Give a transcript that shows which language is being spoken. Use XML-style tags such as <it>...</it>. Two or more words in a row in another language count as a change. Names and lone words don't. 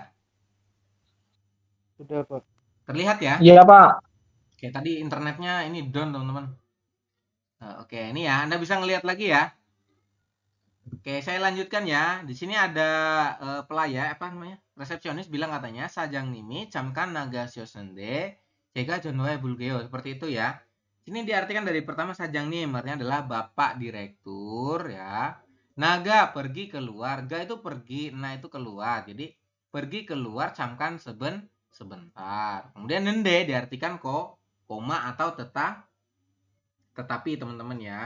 <id>Sudah, Pak. Terlihat ya? Iya, Pak. Oke, tadi internetnya ini down, teman-teman. Oke, ini ya, Anda bisa ngelihat lagi ya. Oke, saya lanjutkan ya. Di sini ada pelayan, resepsionis bilang katanya,</id> <ko>사장님이 잠깐 나가셨는데 제가 전화해 볼게요.</ko> <id>Seperti itu ya. Ini diartikan dari pertama 사장님, artinya adalah Bapak Direktur ya. Naga pergi keluar, ga itu pergi, nah itu keluar. Jadi pergi keluar 잠깐 sebentar. Kemudian nende diartikan koma atau tetapi teman-teman ya.</id>